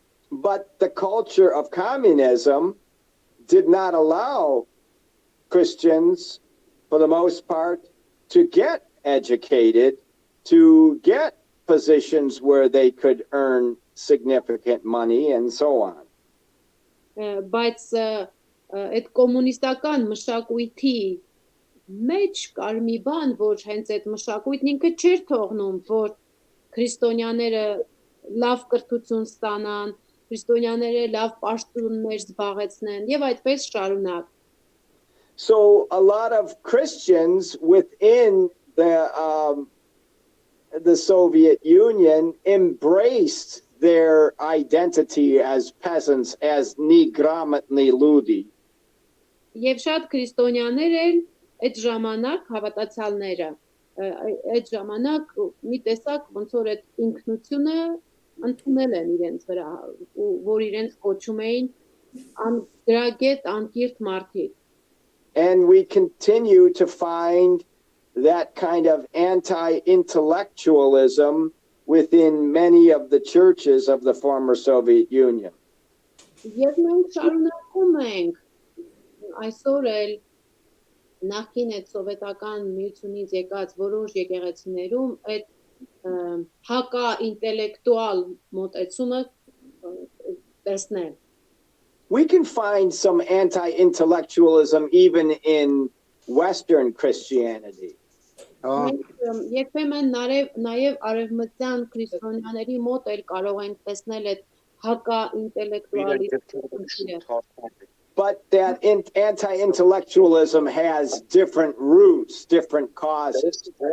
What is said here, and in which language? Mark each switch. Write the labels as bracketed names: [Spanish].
[English] But the culture of communism did not allow Christians, for the most part, to get educated, to get positions where they could earn significant money and so on. [Armenian] Բայց այդ կոմունիստական մշակույթի մեջ կար մի բան, որ հենց այդ մշակույթն ինքը չէր թողնում, որ քրիստոնյաները լավ կրթություն ստանան, քրիստոնյաները լավ պաշտոններ զբաղեցնեն եւ այդպես շարունակ։ [English] So a lot of Christians within the Soviet Union embraced their identity as peasants, as [Russian] неграмотные люди. [Armenian] Եվ շատ քրիստոնյաներ էլ այդ ժամանակ հավատացյալները այդ ժամանակ մի տեսակ ոնց որ այդ ինքնությունը ընդունել են իրենց վրա, որ իրենց կոչում էին անգրագետ, անկիրթ մարդիկ։ [English] And we continue to find that kind of anti-intellectualism within many of the churches of the former Soviet Union. [Armenian] Եվ մենք շարունակում ենք այսօր էլ նախքին այդ սովետական միությունից եկած որոշ եկեղեցիներում այդ հակա ինտելեկտուալ մոտեցումը տեսնել։ [English] We can find some anti-intellectualism even in Western Christianity. [Armenian] Երբեմն նաև արևմտյան քրիստոնյաների մոտ էլ կարող ենք տեսնել այդ հակա ինտելեկտուալիզմը։ [English] but that anti-intellectualism has different roots, different causes.